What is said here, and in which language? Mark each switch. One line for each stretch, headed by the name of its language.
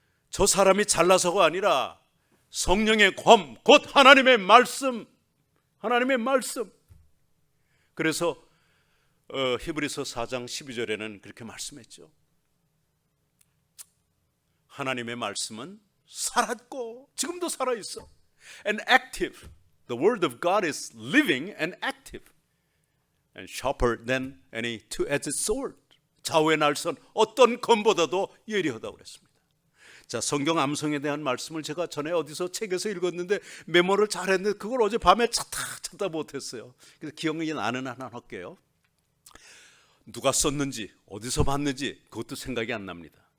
Korean: 저 사람이 잘나서가 아니라 성령의 검, 곧 하나님의 말씀, 하나님의 말씀. 그래서 히브리서 4장 12절에는 그렇게 말씀했죠. 하나님의 말씀은 살았고 지금도 살아있어.
English: And active. The word of God is living and active. And sharper than any two-edged sword.
Korean: 좌우의 날선 어떤 검보다도 예리하다고 그랬습니다. 자, 성경 암송에 대한 말씀을 제가 전에 어디서 책에서 읽었는데 메모를 잘했는데 그걸 어제 밤에 찾다 못했어요. 그래서 기억이 나는 하나 할게요. 누가 썼는지 어디서 봤는지 그것도 생각이 안 납니다.